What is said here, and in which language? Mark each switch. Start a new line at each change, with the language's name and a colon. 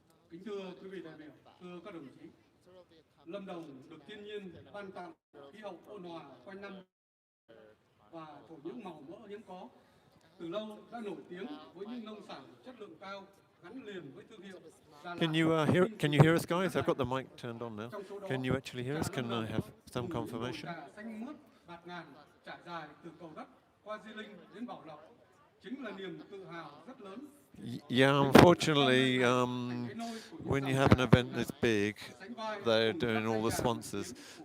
Vietnamese: Kính thưa quý vị đại biểu, thưa các đồng chí, Lâm Đồng được thiên nhiên ban tặng khí hậu ôn hòa quanh năm và thổ những màu mỡ hiếm có. Từ lâu đã nổi tiếng với những nông sản chất lượng cao gắn liền với thương hiệu.
English: Can you hear us, guys? I've got the mic turned on now. Can you actually hear us? Can I have some confirmation?
Vietnamese: Xanh mướt, bạt ngàn, trải dài từ cầu đất qua Di Linh đến Bảo Lộc chính là niềm tự hào rất lớn.
English: Yeah, unfortunately, when you have an event this big, they're doing all the sponsors.